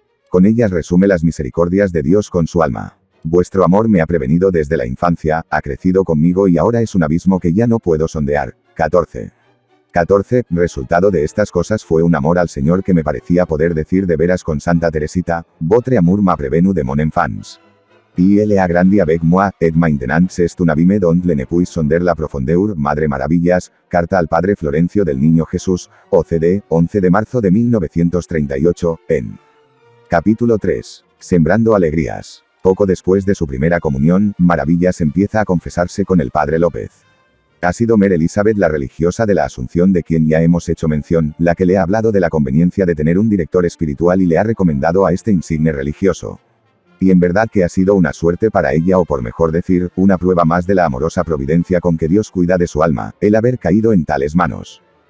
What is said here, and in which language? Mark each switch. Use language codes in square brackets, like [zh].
[es] Con ellas resume las misericordias de Dios con su alma. Vuestro amor me ha prevenido desde la infancia, ha crecido conmigo y ahora es un abismo que ya no puedo sondear. 14. Resultado de estas cosas fue un amor al Señor que me parecía poder decir de veras con Santa Teresita, [fr] votre amour m'a prevenu de mon enfance. Il a grandi avec moi, et maintenant c'est un abîme dont le ne puis sonder la profondeur, Madre Maravillas, [es] carta al Padre Florencio del Niño Jesús, OCD, 11 de marzo de 1938, en Capítulo 3. Sembrando alegrías. Poco después de su primera comunión, Maravillas empieza a confesarse con el Padre López. Ha sido Mère Elizabeth la religiosa de la Asunción de quien ya hemos hecho mención, la que le ha hablado de la conveniencia de tener un director espiritual y le ha recomendado a este insigne religioso. Y en verdad que ha sido una suerte para ella o por mejor decir, una prueba más de la amorosa providencia con que Dios cuida de su alma, el haber caído en tales manos.